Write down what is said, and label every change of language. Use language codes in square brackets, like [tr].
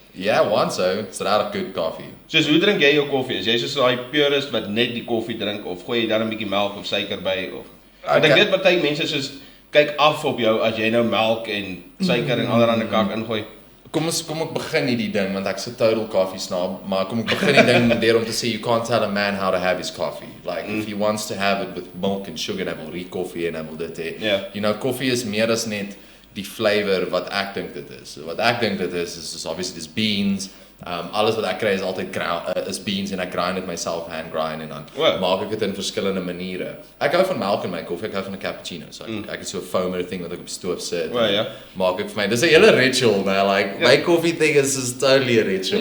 [af] Ja, want so, it's regtig [en] good coffee. [af] Soos hoe drink jy jou koffie? Is jy soos daai purist wat net die koffie drink of gooi jy daar 'n bietjie melk of suiker by of? Want ek weet party mense soos kyk af op jou as jy nou melk en suiker en allerlei kak ingooi. Kom ek begin hierdie ding, want ek's 'n [en] total coffee snob, [af] maar kom ek begin die ding deur om te sê, [en] you can't tell a man how to have his coffee. Like, if he wants to have it with milk and sugar, [af] dan wil hy koffie en dan wil dit hê. [en] Yeah. You know, [af] koffie is meer as net die flavor wat ek dink dit is. Wat ek dink dit is obviously dis beans. Alles wat ek kry is altyd is beans en ek grind dit myself, hand grind en dan maak ek dit in verskillende maniere. Ek hou van melk in my koffie, ek hou van 'n cappuccino. So ek het so 'n foamer ding wat ek op die stoof sit. Maak ek vir my. Dis 'n hele ritual, man. [en] Like my coffee thing is totally a ritual.